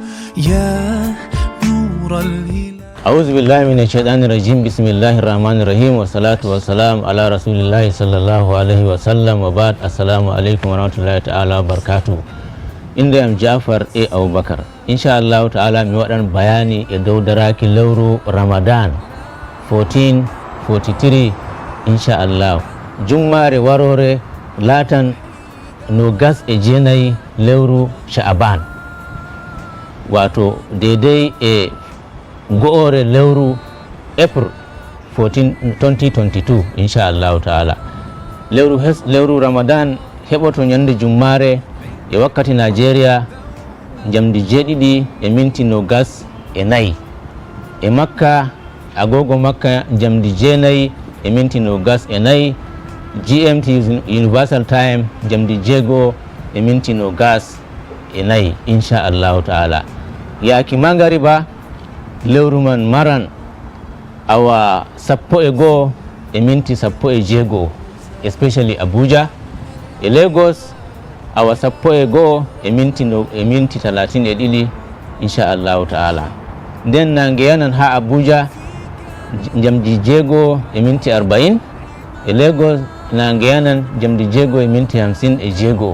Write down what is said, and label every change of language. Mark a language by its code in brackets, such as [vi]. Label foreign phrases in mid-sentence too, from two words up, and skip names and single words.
[ar] يا نور الهلال. أعوذ بالله من الشيطان الرجيم. بسم الله الرحمن الرحيم والصلاة والسلام على رسول الله صلى الله عليه وسلم وبعد. السلام عليكم ورحمة الله تعالى وبركاته. [ff] Inda am Jafar A. Abubakar. [ar] إن شاء الله تعالى [ff] mi waɗan bayani e dow daraki lewru Ramadan 1443 [ar] إن شاء الله. [ff] Jummare warore latan no gas e jenayi lewru Sha'aban, [ha] wato daidai [ff] e go'ore lewru April 14 2022 [ar] إن شاء الله تعالى. [ff] Lewru Ramadan heɓoto nyande jummare e wakkati Nigeria jamdi 7:24 e Makka agogo Makka jamdi 9:24 [en] GMT Universal Time [ff] jamdi 6:24 [ar] إن شاء الله تعالى. [ff] Yaki mangariba lewru man maran awa 1:01:16 especially Abuja. E Lagos awa 1:01:32 [ar] إن شاء الله تعالى. [ff] Nden nange yanan ha Abuja jamdi 6:40 e Lagos nange yanan jamdi 6:56.